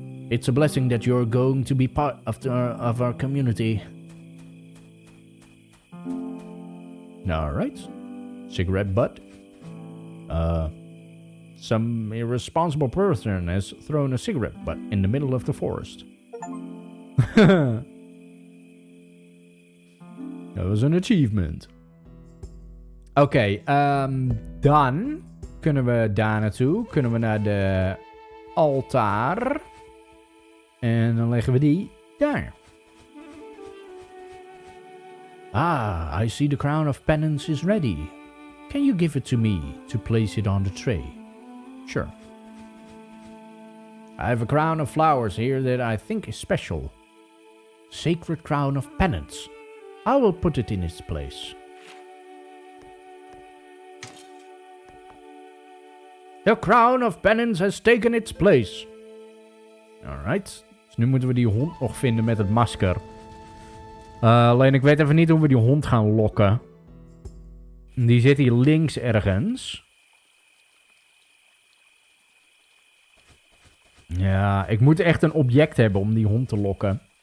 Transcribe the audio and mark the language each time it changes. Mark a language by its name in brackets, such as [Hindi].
[English] It's a blessing that you're going to be part of our community. Alright. Cigarette butt. Some irresponsible person has thrown a cigarette butt in the middle of the forest. [Dutch] Dat was een achievement. Oké, dan kunnen we daar naartoe. Kunnen we naar de altaar. En dan leggen we die daar. [English] Ah, I see the crown of penance is ready. Can you give it to me to place it on the tray? Sure. I have a crown of flowers here that I think is special. Sacred crown of penance. I will put it in its place. The crown of penance has taken its place. Alright. [Dutch] Dus nu moeten we die hond nog vinden met het masker. Alleen ik weet even niet hoe we die hond gaan lokken. Die zit hier links ergens. Ja, ik moet echt een object hebben om die hond te lokken.